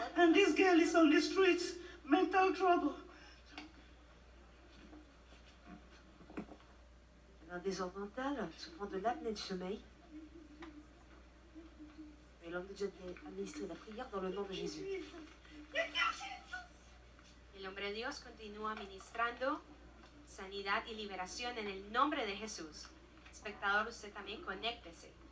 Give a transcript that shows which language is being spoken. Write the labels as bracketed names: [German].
[English] And this girl is on the streets, mental trouble. [French] Un désordre mental, souffrant de l'apnée du sommeil. Et l'homme de Dieu a administré la prière dans le nom de Jésus. [Spanish] El hombre de Dios continúa ministrando sanidad y liberación en el nombre de Jesús. Espectador, usted también conéctese.